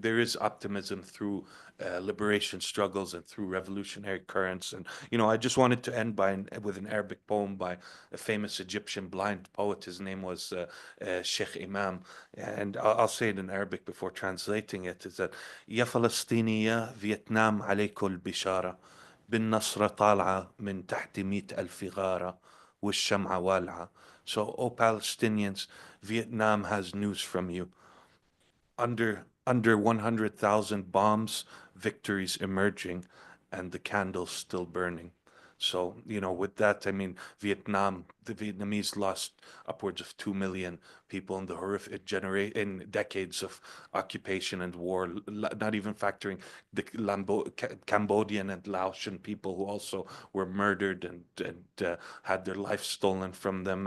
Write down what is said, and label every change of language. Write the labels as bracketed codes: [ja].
[en] There is optimism through liberation struggles and through revolutionary currents. And I just wanted to end with an Arabic poem by a famous Egyptian blind poet. His name was Sheikh Imam, and I'll say it in Arabic before translating it. Is that [ar] يا فلسطينية فيتنام عليكم البشارة بالنصرة طالعة من تحت 100,000 غارة والشمعة والعة. [en] So, oh Palestinians, Vietnam has news from you. Under 100,000 bombs, victories emerging, and the candles still burning. So, with that, I mean, the Vietnamese lost upwards of 2 million people in the horrific in decades of occupation and war, not even factoring the Cambodian and Laotian people who also were murdered and had their life stolen from them.